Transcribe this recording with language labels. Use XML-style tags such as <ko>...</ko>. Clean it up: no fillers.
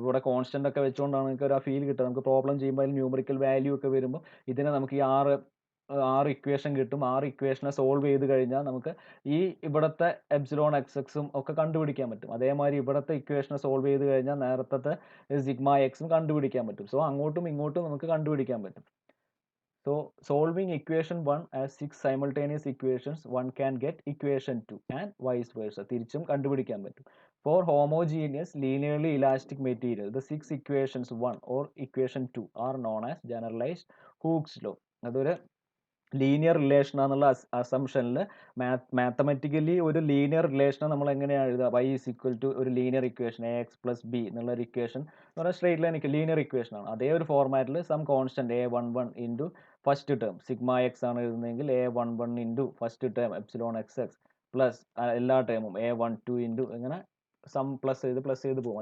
<ml>ഇപ്പോൾ ഇവിടെ കോൺസ്റ്റന്റ് ഒക്കെ വെച്ചുകൊണ്ടാണ് നിങ്ങൾക്ക് ഒരു ഫീൽ കിട്ടുക. നമുക്ക് പ്രോബ്ലം ചെയ്യുമ്പോൾ അതിൽ ന്യൂമറിക്കൽ വാല്യൂ ഒക്കെ വരുമ്പോൾ ഇതിനെ നമുക്ക് ഈ ആറ് ഇക്വേഷൻ കിട്ടും. 6 ഇക്വേഷനെ സോൾവ് ചെയ്ത് കഴിഞ്ഞാൽ നമുക്ക് ഈ ഇവിടുത്തെ എപ്സിലോൺ എക്സ് എക്സും ഒക്കെ കണ്ടുപിടിക്കാൻ പറ്റും. അതേമാതിരി ഇവിടുത്തെ ഇക്വേഷനെ സോൾവ് ചെയ്ത് കഴിഞ്ഞാൽ നേരത്തെ സിഗ്മ എക്സും കണ്ടുപിടിക്കാൻ പറ്റും. സോ അങ്ങോട്ടും ഇങ്ങോട്ടും നമുക്ക് കണ്ടുപിടിക്കാൻ പറ്റും.</ml> <en>So solving equation 1 as 6 simultaneous equations, one can get equation 2 and vice versa.</en> <ml>തിരിച്ചും കണ്ടുപിടിക്കാൻ പറ്റും.</ml> <en>For homogeneous linearly elastic material, the 6 equations 1 or equation 2 are known as generalized Hooke's law.</en> <ml>അതൊരു ലീനിയർ റിലേഷൻ ആണെന്നുള്ള അസംഷനിൽ മാത്തമെറ്റിക്കലി ഒരു linear റിലേഷനെ നമ്മൾ എങ്ങനെയാണ് എഴുതുക? y is equal to ഒരു linear equation ax plus B എന്നുള്ള ഒരു ഇക്വേഷൻ എന്ന് പറഞ്ഞാൽ സ്ട്രേറ്റ് ലൈൻ ലീനിയർ ഇക്വേഷൻ ആണ്. അതേ ഒരു ഫോർമാറ്റിൽ some constant A11 into first term sigma X ആണ് എഴുതുന്നതെങ്കിൽ A11 into first term epsilon X X plus എല്ലാ ടേമും A12 ഇൻറ്റു ഇങ്ങനെ സം പ്ലസ് ചെയ്ത് പോകും.</ml>